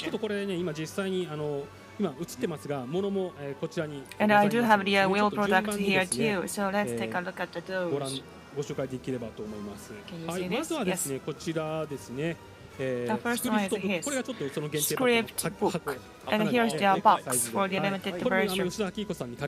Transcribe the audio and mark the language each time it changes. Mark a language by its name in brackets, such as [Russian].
[Japanese] ちょっとこれね、今実際に今映ってますが、ものもこちらに [English] And I do have the wheel product here too, so let's take a look at those. [Japanese] ご紹介できればと思います。はい、まずはですね、こちらですね。 [English] The first one is his [Japanese] これがちょっとその限定 [English] script book, and here's their box for the limited version.